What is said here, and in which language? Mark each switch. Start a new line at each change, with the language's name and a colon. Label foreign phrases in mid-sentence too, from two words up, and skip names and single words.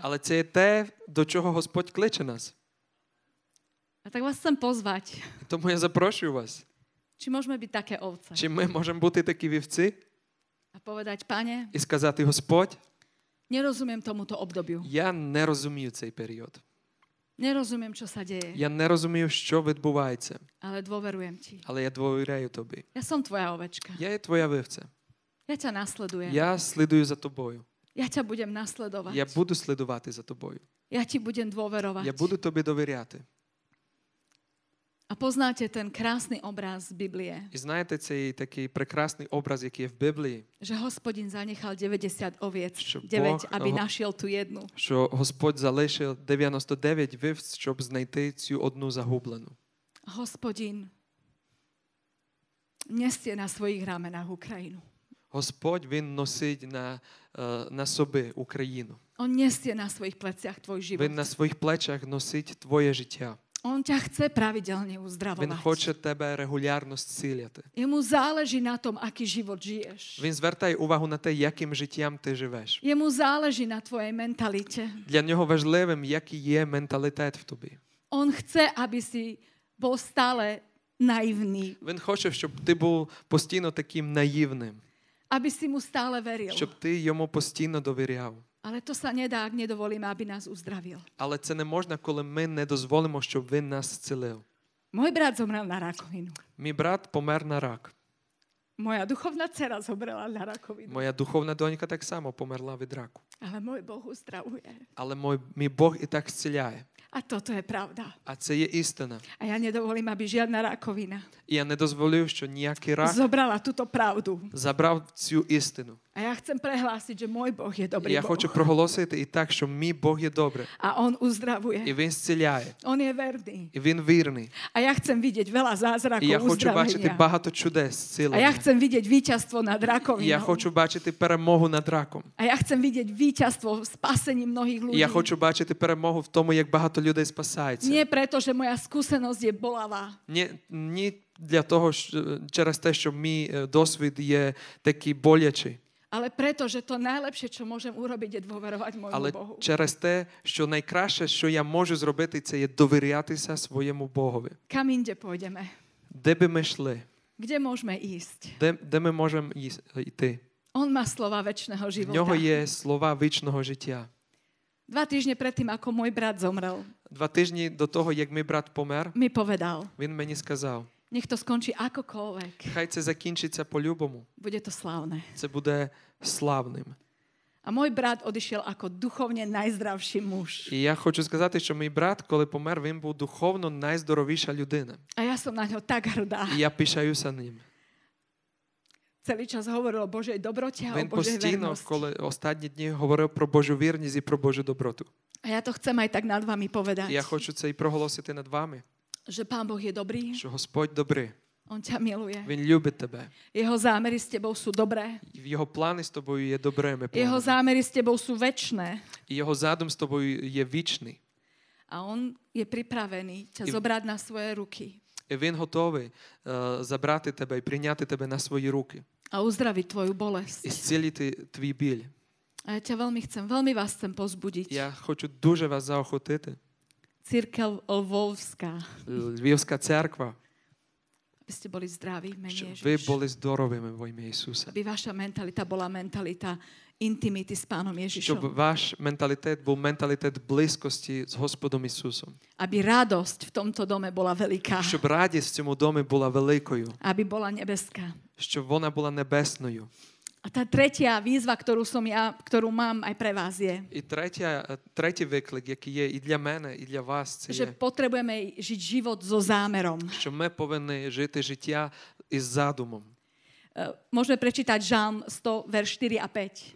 Ukrainian: Але це є те, до чого Господь кличе нас.
Slovak: A tak vás chcem pozvať.
Ukrainian: Тому я запрошую вас.
Slovak: Či môžeme byť také ovce.
Ukrainian: Чи ми можемо бути такі вівці
Slovak: A povedať, Pane,
Ukrainian: і сказати, Господь,
Slovak: nerozumiem tomuto obdobiu.
Ukrainian: я не розумію цей період.
Slovak: Nerozumiem, čo sa deje,
Ukrainian: Я не розумію, що відбувається,
Slovak: ale dôverujem Ti.
Ukrainian: але я довіряю тобі.
Slovak: Ja som tvoja ovečka.
Ukrainian: Я є твоя вівця.
Slovak: Ja ťa nasledujem.
Ukrainian: Я слідую за тобою.
Slovak: Ja ťa budem nasledovať.
Ukrainian: Я буду слідувати за тобою.
Slovak: Ja Ti budem dôverovať.
Ukrainian: Я буду тобі довіряти.
Slovak: A poznáte ten krásny obraz z Biblie,
Ukrainian: І знаєте, цей такий прекрасний образ, який є в Біблії,
Slovak: že Hospodin zanechal 90 oviec,
Ukrainian: Що 9, Бог-
Slovak: aby našiel tú jednu.
Ukrainian: що Господь залишив 99 вівць, щоб знайти цю одну загублену.
Slovak: Hospodin nesie na svojich ramenách Ukrajinu.
Ukrainian: Господь, Він носить на собі Україну.
Slovak: On nesie na svojich pleciach tvoj život.
Ukrainian: Він на своїх плечах носить твоє життя.
Slovak: On ťa chce pravidelne
Ukrainian: Він
Slovak: uzdravovať.
Ukrainian: хоче тебе регулярно зціляти.
Slovak: Jemu záleží na tom, aký život žiješ.
Ukrainian: Він звертає увагу на те, яким життям ти живеш.
Slovak: Jemu záleží na tvojej mentalite.
Ukrainian: Для нього важливим, який є менталітет в тобі.
Slovak: On chce, aby si bol stále naivný.
Ukrainian: Він хоче, щоб ти був постійно таким наївним,
Slovak: Aby si mu stále veril.
Ukrainian: щоб ти йому постійно довіряв.
Slovak: Ale to sa nedá, ak nedovolíme, aby nás uzdravil.
Ukrainian: Але це не можна, коли ми не дозволимо, щоб він нас зцілив.
Slovak: Môj brat zomrel na rakovinu.
Ukrainian: Мій брат помер на рак.
Slovak: Moja duchovná dcera zomrela na rakovinu.
Ukrainian: Моя духовна донька так само померла від раку.
Slovak: Ale môj Boh uzdravuje.
Ukrainian: Але мій Бог і так зціляє.
Slovak: A toto je pravda.
Ukrainian: А це є істина.
Slovak: A ja nedovolím, aby žiadna rakovina
Ukrainian: І я не дозволив, що ніякий рак
Slovak: zobrala túto pravdu.
Ukrainian: забрав цю істину.
Slovak: A ja chcem prehlásiť, že môj Boh je
Ukrainian: І
Slovak: dobrý
Ukrainian: я
Slovak: Boh.
Ukrainian: хочу проголосити і так, що мій Бог є добрий.
Slovak: A On
Ukrainian: І
Slovak: uzdravuje.
Ukrainian: він зціляє.
Slovak: On je verný.
Ukrainian: І він вірний.
Slovak: A ja chcem vidieť veľa zázrakov
Ukrainian: І я хочу бачити
Slovak: uzdravenia.
Ukrainian: багато чудес,
Slovak: A ja
Ukrainian: зцілення.
Slovak: chcem vidieť víťazstvo nad
Ukrainian: І я
Slovak: rakovinou.
Ukrainian: хочу бачити перемогу над раком.
Slovak: A ja chcem vidieť víťazstvo v spasení mnohých ľudí.
Ukrainian: І я хочу бачити перемогу в тому, як багато людей спасається.
Slovak: Nie preto, že moja skúsenosť je bolavá,
Ukrainian: Ні для того, через те, що мій досвід є такий болячий,
Slovak: ale preto, že to najlepšie, čo môžem urobiť, je dôverovať môjmu
Ukrainian: але
Slovak: Bohu.
Ukrainian: через те, що найкраще, що я можу зробити, це є довірятися своєму Богові.
Slovak: Kam inde pôjdeme?
Ukrainian: Де би ми йшли?
Slovak: Kde môžeme ísť?
Ukrainian: Де ми можемо йти?
Slovak: On má slova večného
Ukrainian: В
Slovak: života.
Ukrainian: нього є слова вічного життя.
Slovak: 2 týždne predtým, ako môj brat zomrel,
Ukrainian: 2 тижні до того, як мій брат помер,
Slovak: mi povedal,
Ukrainian: він мені сказав,
Slovak: nech to skončí akokoľvek.
Ukrainian: хай це закінчиться по-любому.
Slovak: Bude to slávne.
Ukrainian: Це буде славним.
Slovak: A môj brat odišiel ako duchovne najzdravší muž.
Ukrainian: І я хочу сказати, що мій брат, коли помер, він був духовно найздоровіша людина.
Slovak: A ja som na ňo tak hrdá.
Ukrainian: І я пишаюся ним.
Slovak: Celý čas hovoril o Božej dobrote a o
Ukrainian: Він
Slovak: Božej
Ukrainian: постійно,
Slovak: vernosti.
Ukrainian: коли останні дні, говорив про Божу вірність і про Божу доброту.
Slovak: A ja to chcem aj tak nad vami povedať.
Ukrainian: І я хочу це і проголосити над вами,
Slovak: Že Pán Boh je dobrý,
Ukrainian: що Господь добрий.
Slovak: On ťa miluje.
Ukrainian: Він любить тебе.
Slovak: Jeho zámery s tebou sú dobré.
Ukrainian: Його плани з тобою є добрими
Slovak: Jeho
Ukrainian: планами.
Slovak: zámery s tebou sú večné.
Ukrainian: І його задум з тобою є вічний.
Slovak: A on je pripravený ťa
Ukrainian: I-
Slovak: zobrať na svoje ruky
Ukrainian: І він готовий забрати тебе і прийняти тебе на свої руки.
Slovak: a uzdraviť tvoju bolesť.
Ukrainian: І зцілити твій біль.
Slovak: A ja ťa veľmi vás chcem pozbudiť.
Ukrainian: Я хочу дуже вас заохотити.
Slovak: Církev Lvovská,
Ukrainian: Львівська церква,
Slovak: aby ste boli zdraví v mene
Ukrainian: щоб ви
Slovak: Ježiš.
Ukrainian: були здоровими во ім'я Ісуса.
Slovak: Aby vaša mentalita bola mentalita intimity s Pánom
Ukrainian: Щоб
Slovak: Ježišom.
Ukrainian: ваш менталітет був менталітет близькості з Господом Ісусом.
Slovak: Aby radosť v tomto dome bola veľká.
Ukrainian: Щоб радість в цьому домі була великою.
Slovak: Aby bola nebeská.
Ukrainian: Щоб вона була небесною.
Slovak: A tá tretia výzva, ktorú mám aj pre vás je,
Ukrainian: І третій виклик, який є і для мене, і для вас, це
Slovak: že
Ukrainian: є,
Slovak: potrebujeme žiť život so zámerom.
Ukrainian: що ми повинні жити життя із задумом.
Slovak: Môžeme prečítať Žalm 100, verš 4 a 5.